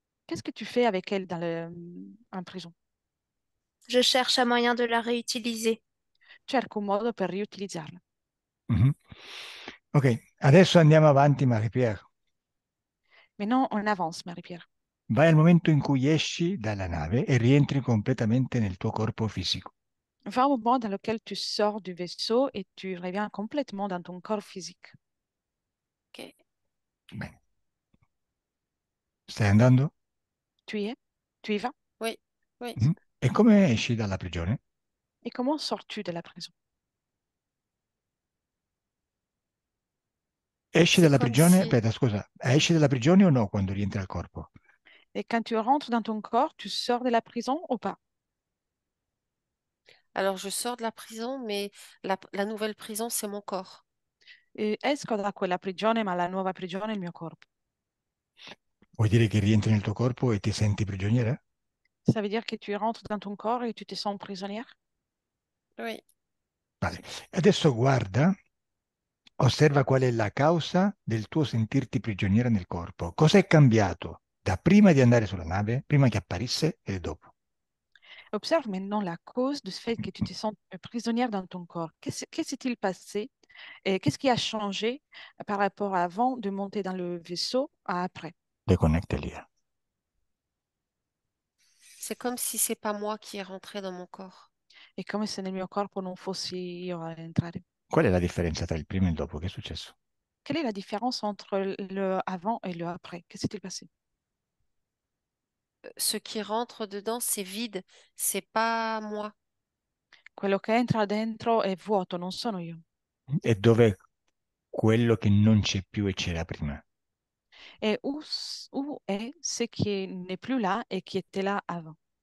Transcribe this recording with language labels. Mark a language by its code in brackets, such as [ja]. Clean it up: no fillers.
[fr] Qu'est-ce que tu fais avec elle en prison? Je cherche un moyen de la réutiliser. [it] Cerco un modo per riutilizzarla. Mhm. Ok, adesso andiamo avanti, Marie-Pierre. [fr] Maintenant, on avance, Marie-Pierre. [it] Vai al momento in cui esci dalla nave e rientri completamente nel tuo corpo fisico. [fr] Va au moment dans lequel tu sors du vaisseau et tu reviens complètement dans ton corps physique. Ok. [it] Bene. Stai andando? [fr] Tu y es? Tu y vas? Oui, oui. Mhm. [it] E come esci dalla prigione? [fr] Et comment sors-tu de la prison? [it] Esci dalla [fr] comme [it] prigione? Aspetta, scusa, esci dalla prigione o no quando rientri al corpo? [fr] Et quand tu rentres dans ton corps, tu sors de la prison ou pas? alors je sors de la prison, mais la nouvelle prison, c'est mon corps. [it] E esco da quella prigione, ma la nuova prigione è il mio corpo. Vuoi dire che rientri nel tuo corpo e ti senti prigioniera? [fr] Ça veut dire que tu rentres dans ton corps et tu te sens prisonnière? Oui. [es] Vale. [it] Adesso guarda, osserva qual è la causa del tuo sentirti prigioniera nel corpo. Cosa è cambiato da prima di andare sulla nave, prima che apparisse e dopo? [fr] Observe maintenant la cause de ce fait que tu te sens prisonnière dans ton corps. Qu'est-ce s'est-il passé et qu'est-ce qui a changé par rapport à avant de monter dans le vaisseau à après? Déconnecte lì. C'est comme si c'est pas moi qui est rentré dans mon corps. [it] È come se nel mio corpo non fossi io a entrare. Qual è la differenza tra il prima e il dopo? Che è successo? [fr] Quelle est la différence entre le avant et le après? Qu'est-ce qui s'est passé? Ce qui rentre dedans, c'est vide, c'est pas moi. [it] Quello che entra dentro è vuoto, non sono io. E dove quello che non c'è più e c'era prima? [fr] Et où est ce qui n'est plus là et qui était là avant,